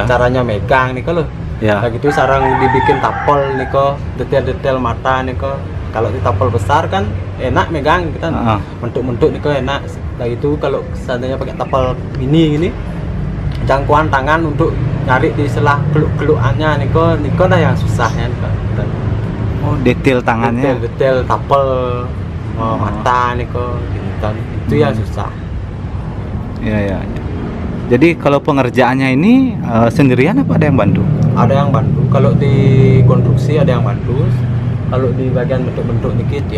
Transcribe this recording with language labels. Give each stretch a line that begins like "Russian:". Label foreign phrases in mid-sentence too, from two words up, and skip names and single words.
Indonesian: Caranya megang niko loh. Ya. Nah gitu sarang dibikin tapel niko, detail-detail mata niko. Kalau di tapel besar kan enak megang kita, bentuk-bentuk niko enak. Nah itu kalau seandainya pakai tapel mini gini, jangkauan tangan untuk nyari di selah keluk-kelukannya niko dah yang susahnya niko. Oh, detail tangannya. Detail tapel mata niko gitu. Itu yang susah. Iya ya. Jadi kalau pengerjaannya ini sendirian apa ada yang bantu? Ada yang bantu. Kalau di konstruksi ada yang bantu. Kalau di bagian bentuk-bentuk dikit ya.